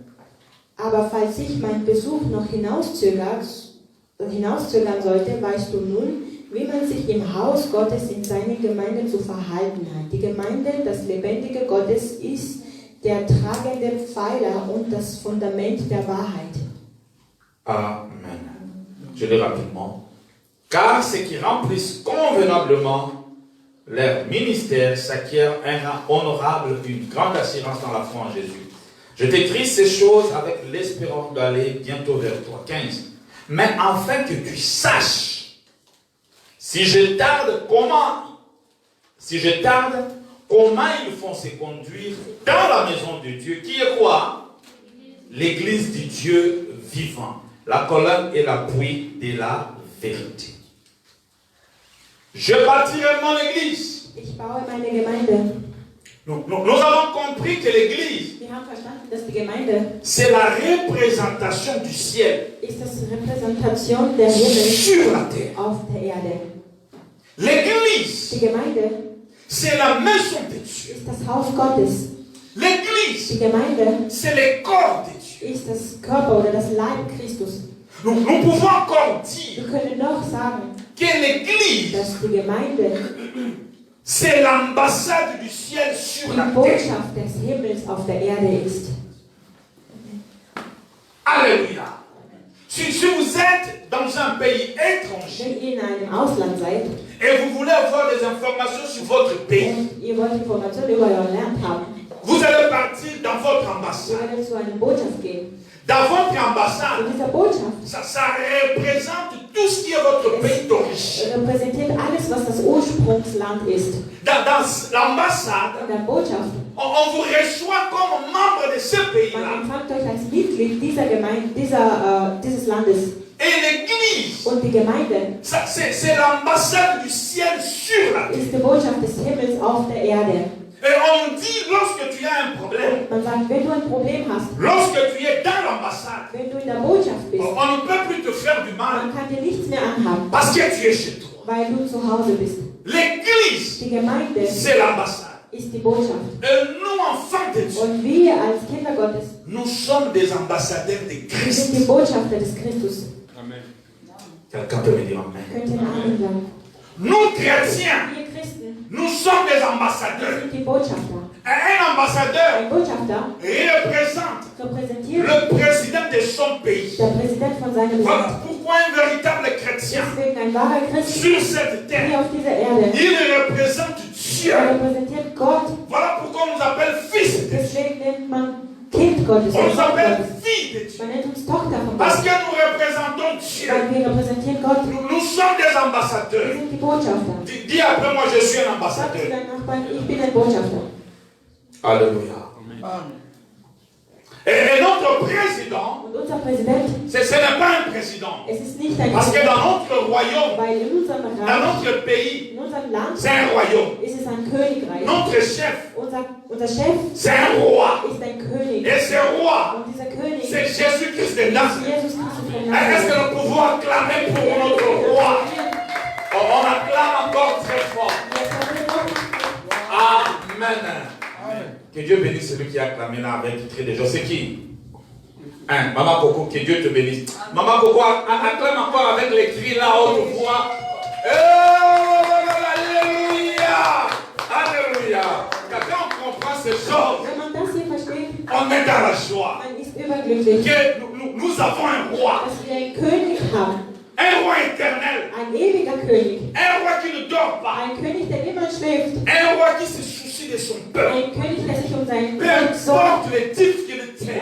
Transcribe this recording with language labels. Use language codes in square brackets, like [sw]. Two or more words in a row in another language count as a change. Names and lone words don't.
[de] Aber falls sich mein Besuch noch hinauszögert, hinauszögern sollte, weißt du nun, wie man sich im Haus Gottes in seiner Gemeinde zu verhalten hat. Die Gemeinde, das lebendige Gottes, ist der tragende Pfeiler und das Fundament der Wahrheit. [fr] Amen. Je lis rapidement. Car ceux qui remplissent convenablement leur ministère s'acquièrent un rang honorable, une grande assurance dans la foi en Jésus. Je t'écris ces choses avec l'espérance d'aller bientôt vers toi. 15. Mais afin que tu saches, si je tarde, comment ils font se conduire dans la maison de Dieu, qui est quoi? L'église du Dieu vivant, la colonne et l'appui de la vérité. Je bâtirai mon église. [de] Ich baue meine Gemeinde. [fr] Nous avons compris que l'église, [de] Wir haben verstanden, dass die Gemeinde [fr] c'est la représentation du ciel [de] ist das Repräsentation der Himmel [fr] sur la terre. [de] auf der Erde. [fr] L'église, [de] Die Gemeinde [fr] c'est la maison de Dieu. [de] ist das Haus Gottes. [fr] L'église, [de] Die Gemeinde [fr] c'est le corps de Dieu. [de] ist das Körper oder das Leib Christus. [fr] Nous pouvons encore dire [de] Wir können noch sagen, [fr] que l'église, [de] dass die Gemeinde [fr] c'est l'ambassade du ciel sur [de] die [fr] la terre. [de] Botschaft des Himmels auf der Erde ist. [fr] Alléluia. Si vous êtes dans un pays étranger [de] Wenn ihr in einem Ausland seid [fr] et vous voulez avoir des informations sur votre pays, [de] und ihr wollt Informationen über euer Land haben, [fr] vous allez partir dans votre [de] ihr [fr] ambassade. [de] werdet zu einer Botschaft gehen. [fr] Dans votre ambassade, [de] Und diese Botschaft [fr] ça représente tout ce qui est votre pays d'origine. [de] repräsentiert alles, was das Ursprungsland ist. [fr] Dans l'ambassade, [de] In der Botschaft, [fr] on vous reçoit comme membre de ce [de] man [fr] pays-là. [de] empfangt euch als Mitglied dieser Gemeinde, dieses Landes. [fr] Et l'église, [de] Und die Gemeinde [fr] c'est l'ambassade du ciel sur la terre. [de] ist die Botschaft des Himmels auf der Erde. [fr] Et on dit, lorsque tu as un problème, [de] Man sagt, wenn du ein Problem hast, [fr] lorsque tu es dans l'ambassade, [de] wenn du in der Botschaft bist, [fr] on ne peut plus te faire du mal [de] man kann dir nichts mehr anhaben, [fr] parce que tu es chez toi. [de] weil du zu Hause bist. [fr] L'église, [de] Die Gemeinde [fr] c'est l'ambassade. [de] ist die Botschaft. [fr] Et nous, enfants de Dieu, [de] Und wir als Kinder Gottes [fr] nous sommes des ambassadeurs de [de] sind [fr] Christ. [de] die Botschafter des Christus. [fr] Quelqu'un peut me dire Amen. [de] Könnt ihr einen Amen sagen? [fr] Nous, chrétiens, [de] Wir Christen [fr] nous sommes des ambassadeurs. [de] sind die Botschafter. [fr] Et un ambassadeur [de] Ein Botschafter [fr] représente [de] repräsentiert [fr] le président de son pays. [de] der Präsident von seinem Land. [fr] Voilà pourquoi un véritable chrétien [de] Deswegen ein wahrer Christ [fr] sur cette terre, [de] hier auf dieser Erde. [fr] il représente Dieu. [de] Er repräsentiert Gott. [fr] Voilà pourquoi on nous appelle fils de Dieu. [de] Deswegen nennt man Kind Gottes. [fr] On [de] oder [fr] nous [de] Sohn [fr] appelle [de] Gottes. [fr] fille de Dieu. [de] Man nennt uns Tochter von [fr] Parce [de] Gott. [fr] que nous représentons Dieu. [de] Weil wir repräsentieren Gott. [fr] Nous sommes des [de] Wir [fr] ambassadeurs. [de] sind die Botschafter. [fr] Dis après moi, je suis un [de] Sag zu [fr] ambassadeur. [de] deinem Nachbarn, ich bin ein Botschafter. [fr] Alléluia. Et notre président, [de] Und unser Präsident, [fr] ce n'est pas un président. [de] es ist nicht ein [fr] Parce que [de] Präsident, [fr] dans notre royaume, [de] weil in unserem [fr] dans [de] Reich, [fr] notre pays, [de] in unserem Land [fr] c'est un royaume. [de] ist es ein Königreich. [fr] Notre chef, [de] Unser Chef [fr] c'est un roi. [de] ist ein König. [fr] Et ce roi, [de] Und dieser König [fr] c'est [de] ist [fr] Jésus-Christ de Nazareth. [de] Jesus Christus von [fr] Est-ce que [de] Nazareth. [fr] nous pouvons acclamer pour notre roi? Oh, on acclame encore très fort. Amen. Que Dieu bénisse celui qui a acclamé là avec très de joie. C'est qui? Hein, Maman Coco, que Dieu te bénisse. Maman Coco, acclame encore avec les cris là, haute voix. Alléluia! Alléluia! Quand on comprend ces choses, [de] Wenn man das hier versteht, [fr] on est dans la joie. [de] man ist überglücklich, [fr] Que nous avons un roi. [de] dass wir einen König haben. [fr] Un roi éternel. [de] Ein ewiger König. [fr] Un roi qui ne dort pas. [de] Ein König, der immer schläft. [fr] Un roi qui se soucie de son peuple. [de] Ein König, der sich um sein [fr] Peu [de] Volk sorgt. [fr] importe les difficultés.